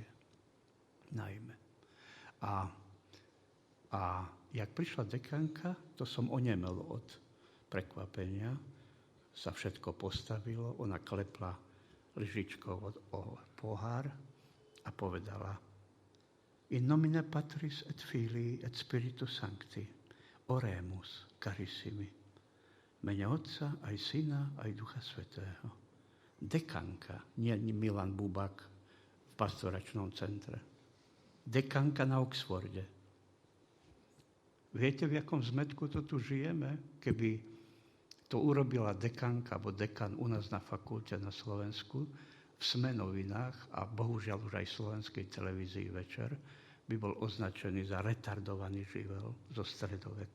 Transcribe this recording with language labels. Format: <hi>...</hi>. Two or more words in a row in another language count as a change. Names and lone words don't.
<sk>Najmä. A jak prišla dekanka, to som onemel od prekvapenia. Sa všetko postavilo, ona klepla lyžičkou o pohár a povedala:</sk> <la>In nomine Patris et Filii et Spiritus Sancti, oremus, carissimi.</la> <sk>Mene Otca, aj Syna, aj Ducha Svätého. Dekanka, nie Milan Bubák v pastoračnom centre. Dekanka na Oxforde. Viete, v jakom zmetku to tu žijeme? Keby to urobila dekanka alebo dekan u nás na fakulte na Slovensku, v SME novinách a bohužiaľ už aj v slovenskej televízii večer, by bol označený za retardovaný živel zo stredoveku.</sk>